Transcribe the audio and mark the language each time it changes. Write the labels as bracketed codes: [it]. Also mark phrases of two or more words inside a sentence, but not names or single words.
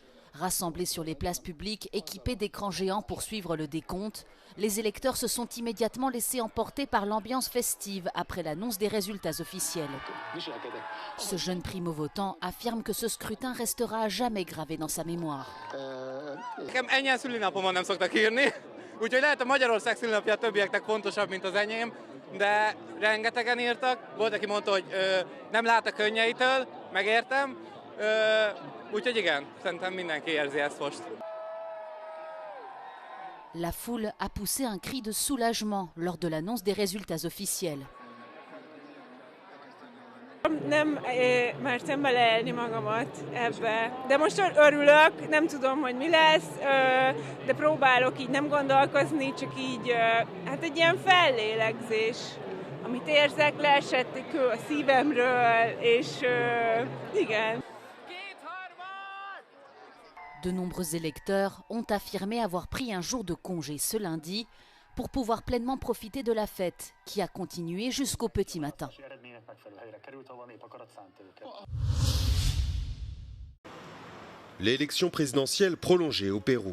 [fr] Rassemblés sur les places publiques, équipés d'écrans géants pour suivre le décompte, les électeurs se sont immédiatement laissés emporter par l'ambiance festive après l'annonce des résultats officiels. Ce jeune primo-votant affirme que ce scrutin restera à jamais gravé dans sa mémoire. [hu] Ennyi szülinapomon nem szoktak írni, úgyhogy lehet a Magyarország szülinapja a többieknek fontosabb, mint az enyém, de rengetegen írtak. Volt, aki mondta, hogy nem lát a könnyeitől, megértem. Úgyhogy igen, szerintem mindenki érzi ezt most. [fr] La foule a poussé un cri de soulagement lors de l'annonce des résultats officiels. [hu] Nem mertem beleélni magamat ebbe, de most örülök, nem tudom, hogy mi lesz, de próbálok így nem gondolkozni, csak így, hát egy ilyen fellélegzés, amit érzek, leesett egy kő a szívemről, és igen. [fr] De nombreux électeurs ont affirmé avoir pris un jour de congé ce lundi pour pouvoir pleinement profiter de la fête qui a continué jusqu'au petit matin. L'élection présidentielle prolongée au Pérou.